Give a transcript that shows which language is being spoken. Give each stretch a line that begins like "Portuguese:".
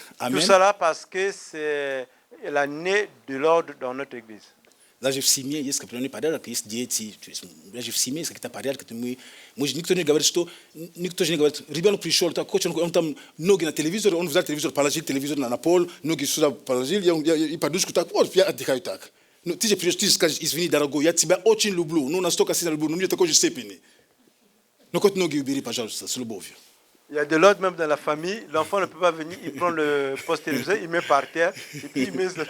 French: Tout ça là parce que c'est l'année de l'ordre dans notre église.
Russian: Даже в семье есть определенный порядок, есть дети. Даже в семье есть какие-то порядки. Никто не говорит, что никто же не говорит, ребенок пришел, так хочет, он там ноги на телевизор, он взял телевизор, положил телевизор на пол, ноги сюда положил, и подушку так, вот, я отдыхаю так. Ну, ты же придешь, ты скажешь, извини, дорогой, я тебя очень люблю, ну, настолько сильно люблю, но не такой же степени. Ну, хоть ноги убери, пожалуйста, с любовью.
French: Il y a de l'ordre même dans la famille, l'enfant ne peut pas venir, il prend le poste téléviseur, il met par terre, et puis il met...